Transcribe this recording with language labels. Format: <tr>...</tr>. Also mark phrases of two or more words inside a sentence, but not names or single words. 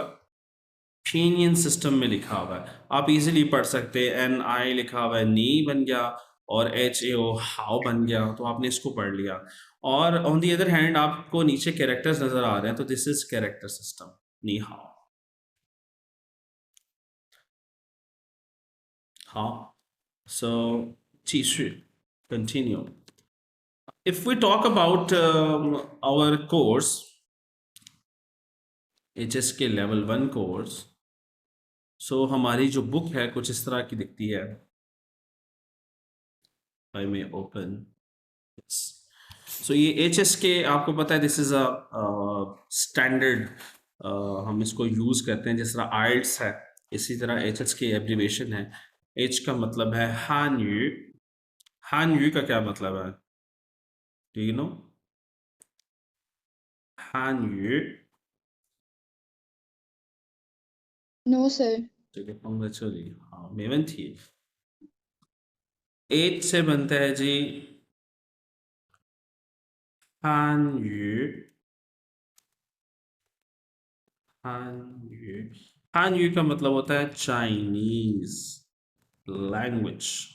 <ur>فنین سسٹم میں لکھا ہوا ہے۔ آپ ایزیلی پڑھ سکتے ہیں، این آئی لکھا ہوا ہے، نی بن گیا، اور ایچ اے او ہاؤ بن گیا، تو آپ نے اس کو پڑھ لیا. और</ur> <en>on the other hand</en> <ur>آپ کو نیچے کیریکٹرز نظر آ رہے ہیں، تو</ur> <en>this is character system,</en> <zh>你好.</zh> <en>हाँ, so 继续 continue. If we talk about our course, HSK level 1 course,</en> <ur>سو ہماری جو بک ہے کچھ اس طرح کی دکھتی ہے.</ur> <en>I may open.</en> <ur>سو یہ HSK آپ کو پتا ہے,</ur> <en>this is a standard,</en> <ur>ہم اس کو یوز کرتے ہیں جس طرح آئیلٹس ہے، اسی طرح HSK ایبریویشن ہے. H کا مطلب ہے</ur> <zh>汉语. 汉语</zh> <ur>کا کیا مطلب ہے?</ur> <en>Do you know?</en> <zh>汉语.</zh> <en>No sir.</en> <zh>这个放在这里，好，没问题。</zh> <ur>H سے بنتا ہے جی</ur> <zh>汉语. 汉语. 汉语</zh> <ur>کا مطلب ہوتا ہے</ur> <en>Chinese language.</en>